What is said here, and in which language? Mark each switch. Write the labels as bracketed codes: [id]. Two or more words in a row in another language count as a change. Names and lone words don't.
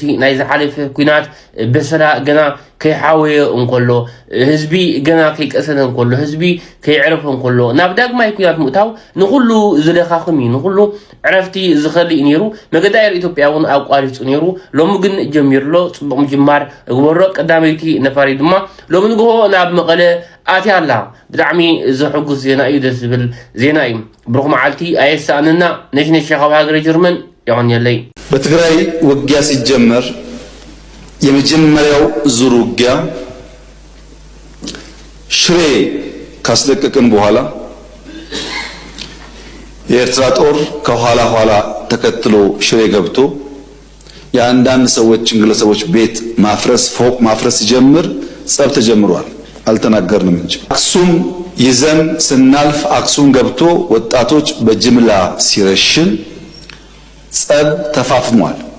[ti] ናይ ዝሓለፈ ኩናት በሰላ ገና ከይሓወየ እንከሎ ህዝቢ ገና ከይቀሰነ እንከሎ ህዝቢ ከይዕረፈ እንከሎ ናብ ዳግማይ ኩናት ምእታው ንኩሉ ዝለኻኽም እዩ ንኩሉ ዕረፍቲ ዝኸልእ ነይሩ መገዲ አየር ኢትዮጵያ እውን አቋሪፁ ነይሩ ሎሚ ግን ጀሚሩሎ ጽቡቕ ምጅማር ግበሮ ቀዳመይቲ ነፋሪ ድማ ሎሚ ንግሆ ናብ መቐለ አትያላ ብጣዕሚ ዝሕጉስ ዜና እዩ ደስ ዝብል ዜና እዩ ብሩኽ መዓልቲ አየሳእንና ነሽነሽ ካብ ሃገረ ጀርመን ይቆንየለይ [am] በትግራይ ውጊያ ሲጀመር የመጀመሪያው ዙር ውጊያ ሽሬ ካስለቀቅን በኋላ የኤርትራ ጦር ከኋላ ኋላ ተከትሎ ሽሬ ገብቶ የአንዳንድ ሰዎችን ግለሰቦች ቤት ማፍረስ ፎቅ ማፍረስ ሲጀምር ጸብ ተጀምሯል። አልተናገርንም እንጂ አክሱም ይዘን ስናልፍ አክሱም ገብቶ ወጣቶች በጅምላ ሲረሽን ጸብ ተፋፍሟል።